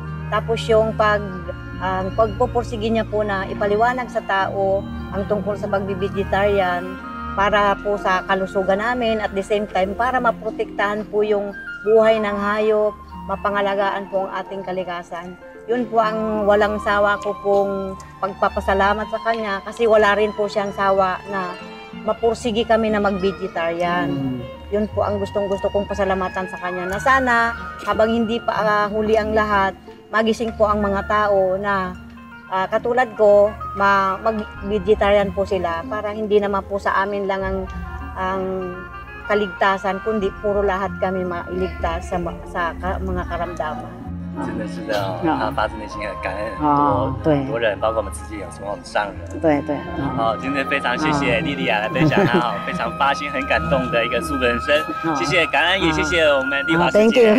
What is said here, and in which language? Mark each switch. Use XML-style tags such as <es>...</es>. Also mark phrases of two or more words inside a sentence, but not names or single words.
<tl>Tapos yung pagpupursige niya po na ipaliwanag sa tao ang tungkol sa pagbi-vegetarian para po sa kalusugan namin</tl> <en>at the same time</en> <tl>para maprotektahan po yung buhay ng hayop, mapangalagaan po ang ating kalikasan. Yun po ang walang sawa ko pong pagpapasalamat sa kanya kasi wala rin po siyang sawa na mapursige kami na mag-vegetarian. Yun po ang gustong-gusto kong pasalamatan sa kanya na sana habang hindi pa huli ang lahat, magising po ang mga tao na katulad ko, mag-vegetarian po sila para hindi naman po sa amin lang ang kaligtasan, kundi puro lahat kami mailigtas sa mga karamdaman.</tl> <zh>真的是这样，他发自内心的感恩很多人，包括我们自己也是我们上人。对。好，今天非常谢谢莉莉亚来分享她非常发心、很感动的一个素人生，谢谢感恩，也谢谢我们丽华师姐。</zh>